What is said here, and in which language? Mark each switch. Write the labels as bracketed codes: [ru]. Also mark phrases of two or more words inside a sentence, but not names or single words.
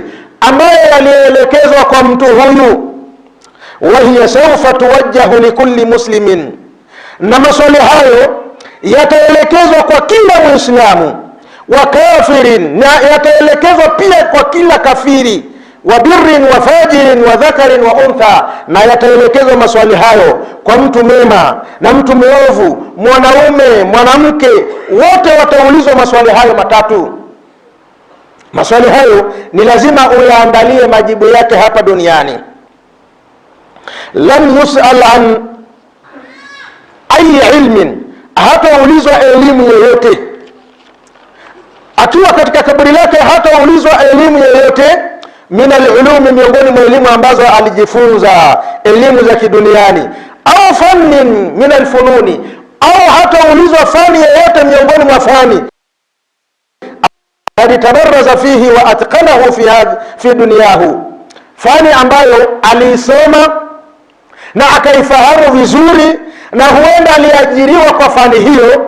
[sw] ambayo yalielekezwa kwa mtu huyu, [ar] وهي سوف توجه لكل مسلم, [sw] na maswali hayo yataelekezwa kwa kila Muislamu, [ar] وكافر, [sw] na yataelekezwa pia kwa kila kafiri, [ar] وبر وفاجر وذكر وأنثى, [sw] na yataelekezwa maswali hayo kwa mtu mema na mtu mwovu, mwanaume, mwanamke, wote wataulizwa maswali hayo matatu. Maswali hayo ni lazima uyaandalie majibu yake hapa duniani. [ar] لم يسأل عن أي علم, [sw] hataulizwa elimu yoyote akiwa katika kaburi lake, hataulizwa elimu yoyote [ar] من العلوم, [sw] miongoni mwa elimu ambazo alijifunza, elimu za kiduniani, au [ar] فن من الفنون, [sw] au hataulizwa fani yoyote miongoni mwa fani alitabarraza [ar] فيه وأتقنه في دنياه, [sw] fani ambayo aliisoma na akaifahamu vizuri, na huenda aliajiriwa kwa fani hiyo.